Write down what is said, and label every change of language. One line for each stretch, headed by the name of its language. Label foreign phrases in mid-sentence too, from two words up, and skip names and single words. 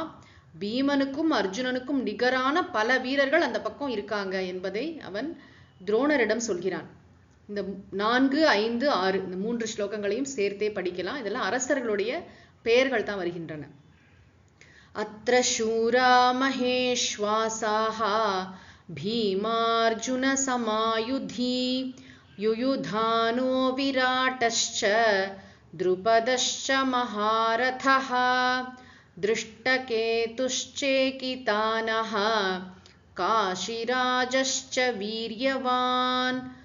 Tamil: பீமனுக்கும் அர்ஜுனனுக்கும் நிகரான பல வீரர்கள் அந்த பக்கம் இருக்காங்க என்பதை அவன் துரோணரிடம் சொல்கிறான். இந்த 4, 5, 6 இந்த 3 ஸ்லோகங்களையும் சேர்த்தே படிக்கலாம். இதெல்லாம் அரசர்களுடைய பெயர்கள் தான் வருகின்றன.
Sanskrit: अत्र शूरा महेष्वासाः भीमार्जुन समायुधि युयुधानो विराटश्च द्रुपदश्च महारथः दृष्टकेतुश्चेकितानः काशिराजश्च वीर्यवान्